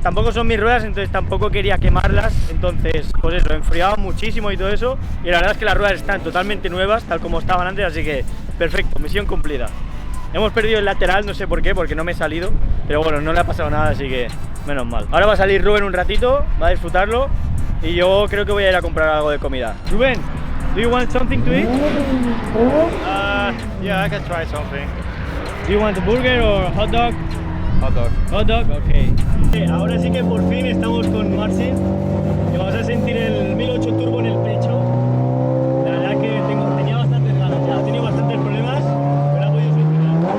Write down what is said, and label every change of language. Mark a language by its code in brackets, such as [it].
[es] Tampoco son mis ruedas, entonces tampoco quería quemarlas, entonces pues eso, enfriaba muchísimo y todo eso, y la verdad es que las ruedas están totalmente nuevas, tal como estaban antes, así que perfecto, misión cumplida. Hemos perdido el lateral, no sé por qué, porque no me he salido, pero bueno, no le ha pasado nada, así que menos mal. Ahora va a salir Rubén un ratito, va a disfrutarlo, y yo creo que voy a ir a comprar algo de comida. [en] Rubén, do you want something to eat? Yeah, I can try something. Do you want a burger or hot dog? Hot dog. Hot dog, ok. [es] Ahora sí que por fin estamos con Marcin y vamos a sentir el 1008 Turbo en el pecho. La verdad que tenía bastantes ganas ya, he tenido bastantes problemas, pero ha podido solucionar.